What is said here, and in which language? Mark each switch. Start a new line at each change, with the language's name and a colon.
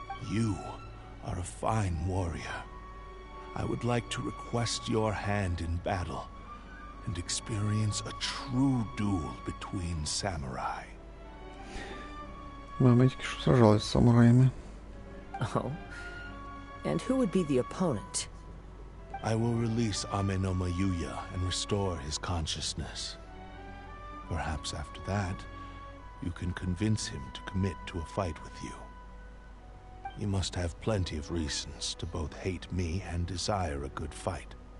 English: You are a fine warrior. I would like to request your hand in battle, and experience a true duel between samurai.
Ukrainian: Мама тільки що сражалась з самураями.
English: Oh? And who would be the opponent? I will release Amenoma Yuya and restore his consciousness. Perhaps after that, you can convince him to commit to a fight with you. You must have plenty of reasons to both hate me and desire a good fight.